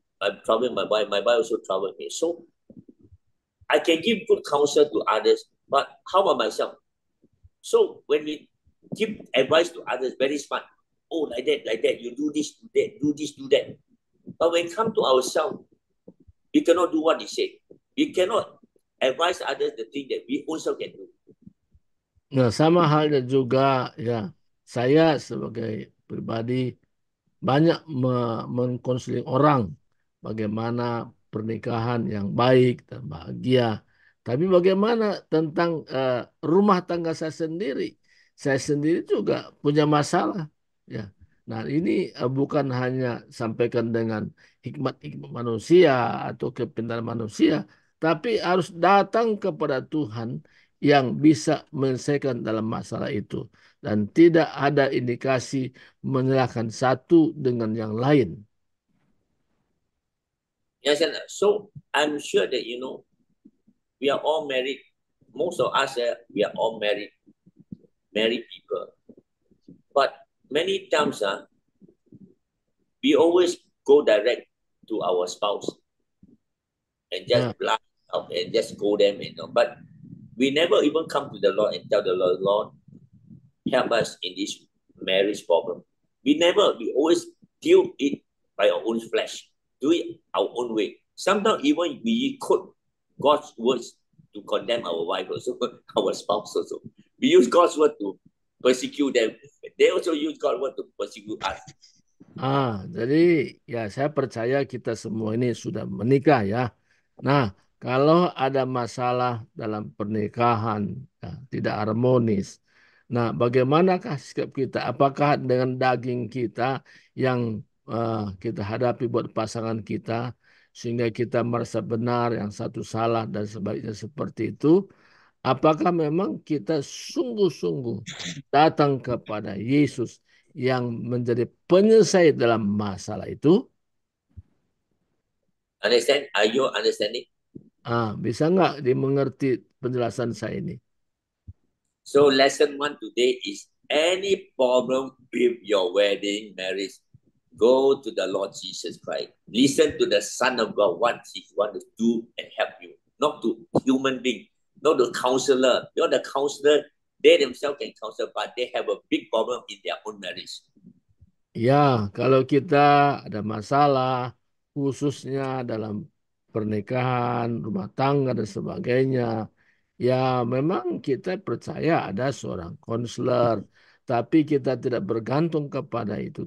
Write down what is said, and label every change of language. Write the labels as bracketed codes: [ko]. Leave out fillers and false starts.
[en] I'm troubling my wife. My wife also trouble me. So I can give good counsel to others, but how about myself? So when we give advice to others, very smart. Oh, like that. You do this, do that, do this, do that. But when it comes to ourselves, we cannot do what he said. We cannot advise others the thing that we also can do. [id] Nah, sama halnya juga ya, saya sebagai pribadi banyak mengkonseling orang bagaimana pernikahan yang baik dan bahagia. Tapi bagaimana tentang rumah tangga saya sendiri? Saya sendiri juga punya masalah. Ya. Nah, ini bukan hanya sampaikan dengan hikmat-hikmat manusia atau kepintaran manusia, tapi harus datang kepada Tuhan yang bisa menyelesaikan dalam masalah itu. Dan tidak ada indikasi menyalahkan satu dengan yang lain. [en] Yes, and so I'm sure that, we are all married. Most of us, we are all married people. But many times, we always go direct to our spouse and just blast out and just go them, But we never even come to the Lord and tell the Lord, Lord, help us in this marriage problem. We always deal it by our own flesh, do it our own way. Sometimes even we quote God's words to condemn our wife also, our spouse also. We use God's word to persecute them. They also use God's word to persecute us. [id] Jadi ya saya percaya kita semua ini sudah menikah ya. Nah, kalau ada masalah dalam pernikahan, ya, tidak harmonis. Nah, bagaimanakah sikap kita? Apakah dengan daging kita yang kita hadapi buat pasangan kita, sehingga kita merasa benar, yang satu salah, dan sebaliknya seperti itu? Apakah memang kita sungguh-sungguh datang kepada Yesus yang menjadi penyelesai dalam masalah itu? [en] Understand? Are you understanding? [id] Bisa nggak dimengerti penjelasan saya ini? [en] So lesson 1 today is any problem with your wedding, marriage, go to the Lord Jesus Christ. Listen to the Son of God, what He want to do and help you. Not to human being, not the counselor. You know, the counselor, they themselves can counsel, but they have a big problem in their own marriage. [id] Ya, kalau kita ada masalah, khususnya dalam pernikahan, rumah tangga, dan sebagainya, ya memang kita percaya ada seorang konselor, tapi kita tidak bergantung kepada itu.